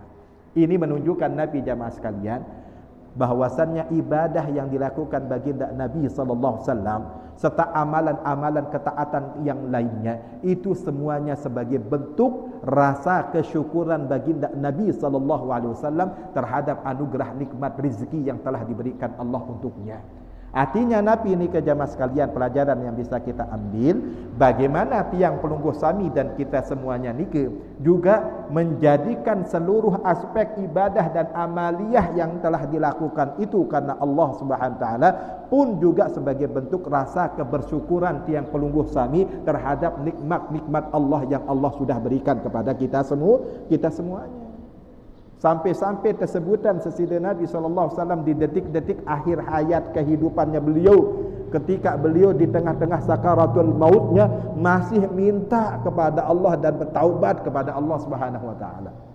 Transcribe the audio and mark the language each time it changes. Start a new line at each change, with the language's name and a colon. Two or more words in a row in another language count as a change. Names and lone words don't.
Indonesian: Ini menunjukkan Nabi jamaah sekalian bahwasannya ibadah yang dilakukan baginda Nabi
Arabic: صلى الله عليه وسلم
Indonesian: serta amalan-amalan ketaatan yang lainnya itu semuanya sebagai bentuk rasa kesyukuran baginda Nabi
Arabic: صلى الله عليه وسلم
Indonesian: terhadap anugerah nikmat rezeki yang telah diberikan Allah untuknya. Artinya Nabi ini ke jamaah sekalian, pelajaran yang bisa kita ambil, bagaimana
Sasak: tiang pelungguh sami
Indonesian: dan kita semuanya ni juga menjadikan seluruh aspek ibadah dan amaliyah yang telah dilakukan itu karena Allah
Arabic: سبحانه وتعالى
Indonesian: pun juga sebagai bentuk rasa kebersyukuran
Sasak: tiang pelungguh sami
Indonesian: terhadap nikmat-nikmat Allah yang Allah sudah berikan kepada kita semuanya. Sampai-sampai tersebutan sesidih Nabi SAW di detik-detik akhir hayat kehidupannya beliau, ketika beliau di tengah-tengah sakaratul mautnya masih minta kepada Allah dan bertaubat kepada Allah
Arabic: سبحانه وتعالى.